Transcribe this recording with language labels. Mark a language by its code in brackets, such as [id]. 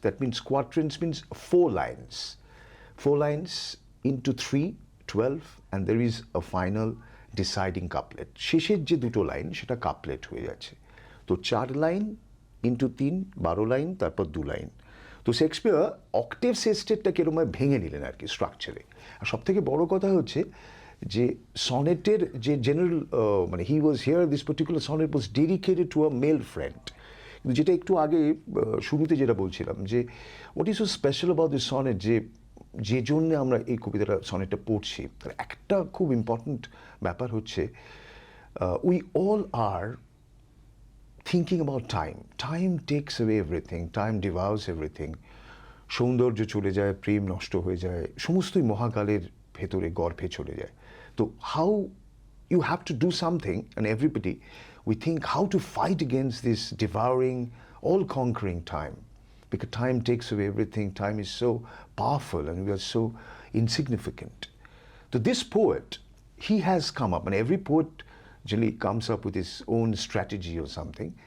[en] That means quatrains means 4 lines. 4 lines into 3, 12, and there is a final deciding couplet. [bn] শেষের যে দুটো line সেটা couplet হয়ে যাচ্ছে। তো 4 লাইন ইন্টু 3, 12 লাইন, তারপর 2 লাইন। তো শেক্সপিয়ার অক্টেভ সেস্টেটটা কেরম ভেঙে নিলেন আর কি স্ট্রাকচারে। আর সব থেকে বড় কথা হচ্ছে যে সনেটের যে [en] General he was here, this particular sonnet was dedicated to a male friend. [bn] কিন্তু যেটা একটু আগে শুরুতে যেটা বলছিলাম যে [en] what is so special about this sonnet, [bn] যে জন্য আমরা এই কবিতাটা সনেটটা পড়ছি, তার একটা খুব ইম্পর্ট্যান্ট ব্যাপার হচ্ছে [en] We all are thinking about time. Time takes away everything, time devours everything. [bn] সৌন্দর্য চলে যায়, প্রেম নষ্ট হয়ে যায়, সমস্তই মহাকালের ভেতরে গর্ভে চলে যায়। [en] তো how you have to do something, and everybody, we think how to fight against this devouring all-conquering time. Because time takes away everything. Time is so powerful and we are so insignificant. So this poet, he has come up, and every poet generally comes up with his own strategy or something.